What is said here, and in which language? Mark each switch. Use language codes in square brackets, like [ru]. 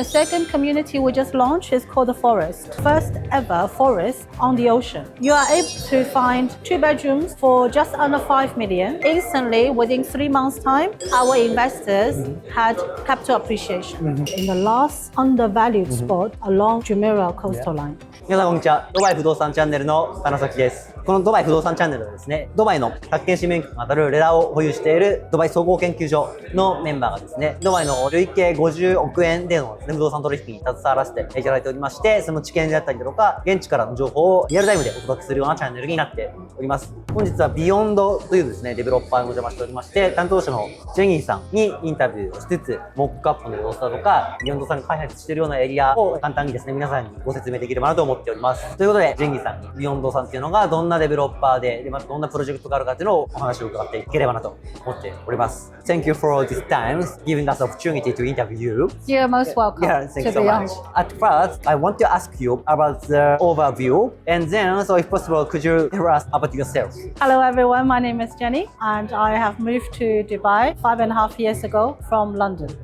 [en] The second community we just launched is called the Forest. First ever forest on the ocean. You are able to find 2 bedrooms for just under 5 million. Instantly, within 3 months' time, our investors had capital appreciation in the last undervalued spot along Jumeirah coastal line. [ja] 皆さんこんにちは。ドバイ不動産チャンネルの金崎です。このドバイ不動産チャンネルはですね、ドバイの宅建士免許が当たるレラを保有しているドバイ総合研究所のメンバーがですね、ドバイの累計50億円でのですね、不動産取引に携わらせていただいておりまして、その知見であったりだとか、現地からの情報をリアルタイムでお届けするようなチャンネルになっております。本日はBEYONDというですね、デベロッパーにお邪魔しておりまして、担当者のジェニーさんにインタビューをしつつ、モックアップの様子だとか、BEYONDさんが開発しているようなエリアを簡単にですね、皆さんにご説明できればなと思っております。ということで、ジェニーさんにBEYONDさんっていうのがどんなデベロッパーで、またどんなプロジェクトがあるかっていうのをお話を伺っていければなと思っております。 [en] Thank you for this time, giving us the opportunity to interview you. You're most welcome. Yeah, thank you so much. At first, I want to ask you about the overview, and then, so if possible, could you tell us about yourself? Hello everyone, my name is Jenny and I have moved to Dubai 5.5 years ago from London.